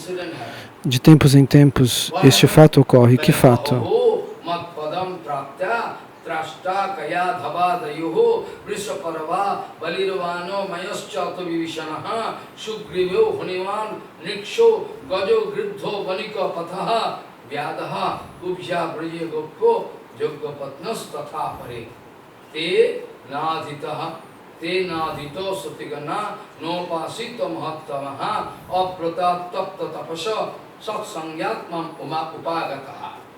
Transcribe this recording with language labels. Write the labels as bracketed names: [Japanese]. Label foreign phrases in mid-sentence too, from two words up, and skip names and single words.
[Portuguese] De tempos em tempos, este fato ocorre. Que fato? [Sanskrit] त्वाष्ट्रः कायाधवो बाणो वृषपर्वा बलिर्मयः विभीषणः सुग्रीवो हनुमान् ऋक्षो गजो गृध्रो वणिक्पथः व्याधः कुब्जा व्रजे गोप्यो यज्ञपत्न्यस्तथापरे ते नाधीता ते नाधीतश्रुतिगणा नोपासितमहत्तमाः अव्रततप्ततपसः मत्सङ्गान्मामुपागताः.